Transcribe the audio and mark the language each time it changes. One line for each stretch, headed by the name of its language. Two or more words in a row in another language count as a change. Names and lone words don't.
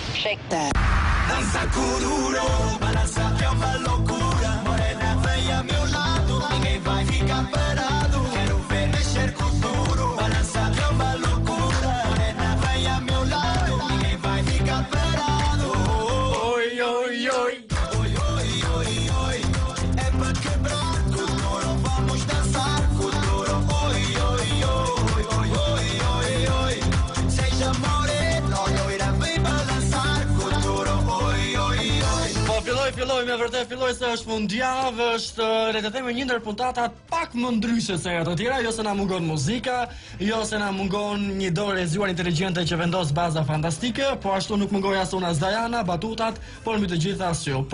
English: Take that.
Portuguese: Danza kuduro, balanza que é uma loucura. Morena, vem a meu lado, ninguém vai ficar parado. Quero ver mexer com duro, balança que é uma loucura. Morena, vem a meu lado, ninguém vai ficar parado. Oi, oi, oi. Oi, oi, oi, oi. É pra quebrar com duro, vamos dançar com duro. Oi, oi, oi, oi, oi, oi, oi. Seja morena, loira, vem balançar com duro. Oi, oi, oi.
Albanian: Filloj me vërtet filloj se është fundjavë, është le të themi një ndër puntatat pak më ndryshe se ato tjera, jo se na mungon muzika, jo se na mungon një dorë e zgjuar inteligjente që vendos baza fantastike, po ashtu nuk mungoj as unë as Diana, batutat, por mbi të gjitha as ju.